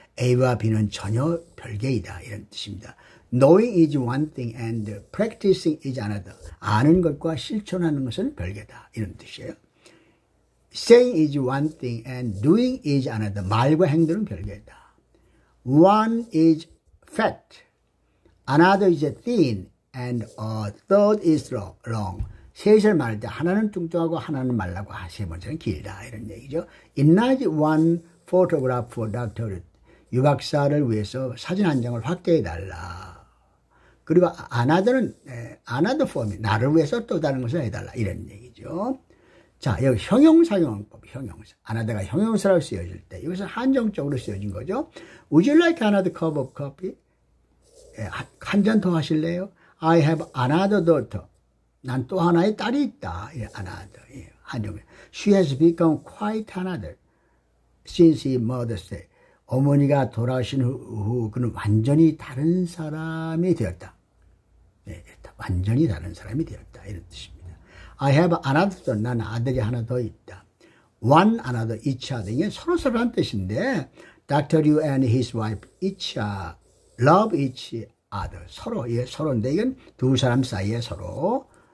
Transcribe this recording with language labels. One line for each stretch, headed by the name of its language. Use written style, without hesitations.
Korean: A와 B는 전혀 별개이다. 이런 뜻입니다.
English: Knowing is one thing and practicing is another.
Korean: 아는 것과 실천하는 것은 별개다. 이런 뜻이에요.
English: Saying is one thing and doing is another.
Korean: 말과 행동은 별개다.
English: One is fat, another is thin, and a third is long.
Korean: 셋을 말할 때 하나는 뚱뚱하고 하나는 말라고 세 번째는 길다. 이런 얘기죠.
English: Enlarge one photograph for Dr.
Korean: 유 박사를 위해서 사진 한 장을 확대해달라. 그리고 another는 another form, 나를 위해서 또 다른 것을 해달라. 이런 얘기죠. 자, 여기 형용사용법, 형용사. another가 형용사로 쓰여질 때 이것은 한정적으로 쓰여진 거죠.
English: Would you like another cup of coffee?
Korean: 한 잔 더 하실래요?
English: I have another daughter.
Korean: 난 또 하나의 딸이 있다. another. 한정.
English: She has become quite another since his mother's day.
Korean: 어머니가 돌아가신 후 그는 완전히 다른 사람이 되었다. 완전히 다른 사람이 되었다. 이런 뜻입니다.
English: I have another son.
Korean: 난 아들이 하나 더 있다.
English: One another, each other.
Korean: 이게 서로서로란 뜻인데 Dr.
English: Yu and his wife each love each other.
Korean: 서로인데 이건 두 사람 사이에 서로.